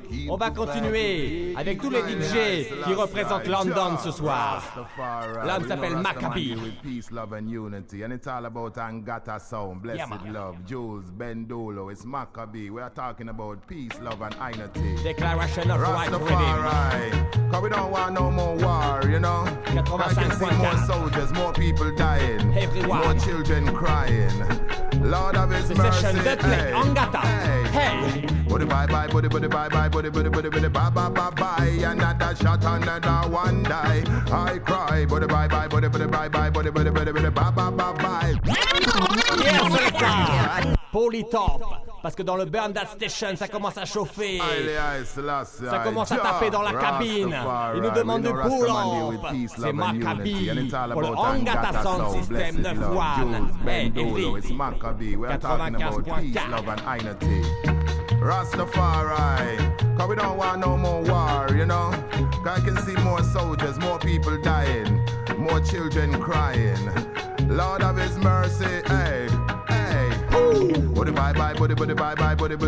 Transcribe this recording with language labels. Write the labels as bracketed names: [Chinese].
[French] On va continuer avec tous les DJ qui représentent London ce soir. L'homme s'appelle Maccabi. [English] Peace, love and unity. And it's all about Angata sound. Blessed love. Jules, Bendulo, it's Maccabi. We are talking about peace, love and unity. Declaration of Right Rhythm. Cause we don't want no more war, you know. I can see more soldiers, more people dying. Everyone. More children crying. Lord of His mercy. [French] Session de play, Angata. Hey. [English] Buddy bye bye, buddy bye bye, buddy bye bye. Another shot, another one die. I cry, buddy bye bye, buddy bye bye, buddy bye. Yes, Selecta. Polytop. [French] Parce que dans le Burn That Station, ça commence à chauffer. Ça commence à taper dans la cabine. Il nous demande de pull-up. C'est Maccabi pour le Angata Sound System 9-1. [English] Hey, it's Maccabi. We are talking about peace, love and unity. Rastafari, cause we don't want no more war, you know. Cause I can see more soldiers, more people dying, more children crying. Lord of His mercy, hey, hey. Buddy bye bye, buddy bye bye, buddy bye.